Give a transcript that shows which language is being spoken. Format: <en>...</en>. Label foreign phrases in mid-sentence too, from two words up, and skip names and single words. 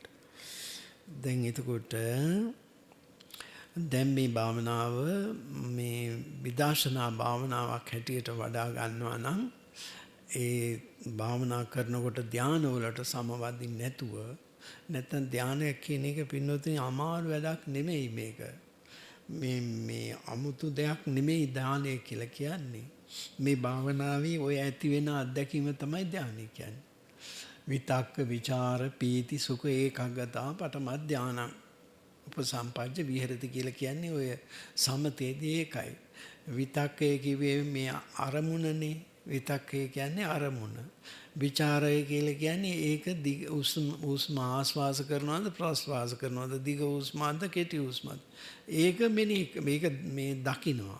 <si>දැන් එතකොට දැන් මේ භාවනාව මේ විදර්ශනා භාවනාවක් හැටියට වඩා ගන්නවා නම් ඒ භාවනා කරනකොට ධානවලට සමවදින්න නැතුව නැත්තම් ධානයක් කියන එක පින්නොතින් අමාරු වැඩක් නෙමෙයි මේක. මේ අමුතු දෙයක් නෙමෙයි ධානය කියලා කියන්නේ. මේ භාවනාවේ ඔය ඇති වෙන අත්දැකීම තමයි ධානය කියන්නේ.</si> <pi>විතක්ක විචාර පීති සුඛ ඒකග්ගතා පඨම ධානං උපසම්පජ්ජ විහෙරති</pi> <si>කියලා කියන්නේ ඔය සමතේදී ඒකයි. විතක්කය කිව්වේ මේ අරමුණනේ. විතක්කය කියන්නේ අරමුණ. විචාරය කියලා කියන්නේ ඒක උස්ම ආස්වාස කරනවද ප්‍රස්වාස කරනවද, දිග උස්මද කෙටි උස්මද, ඒක මේක මේ දකින්නවා.</si>